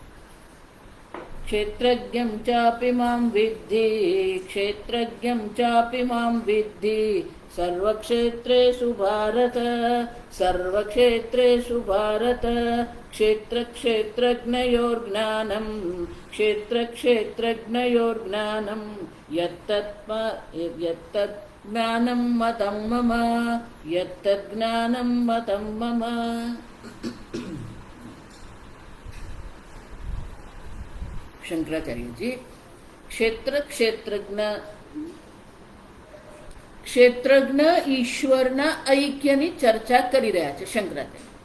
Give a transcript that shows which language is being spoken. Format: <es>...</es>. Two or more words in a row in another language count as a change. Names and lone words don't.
<sa>क्षेत्रज्ञं चापि मां विद्धि क्षेत्रज्ञं चापि मां विद्धि सर्वक्षेत्रेषु भारत सर्वक्षेत्रेषु भारत। क्षेत्रक्षेत्रज्ञयोर्ज्ञानं क्षेत्रक्षेत्रज्ञयोर्ज्ञानं यत्तज्ज्ञानं मतं मम यत्तज्ज्ञानं मतं मम।</sa> <gu>શંકરાચાર્ય जी ક્ષેત્રજ્ઞ ઈશ્વરના ઐક્યની ચર્ચા કરી રહ્યા છે શંકરાચાર્ય।</gu>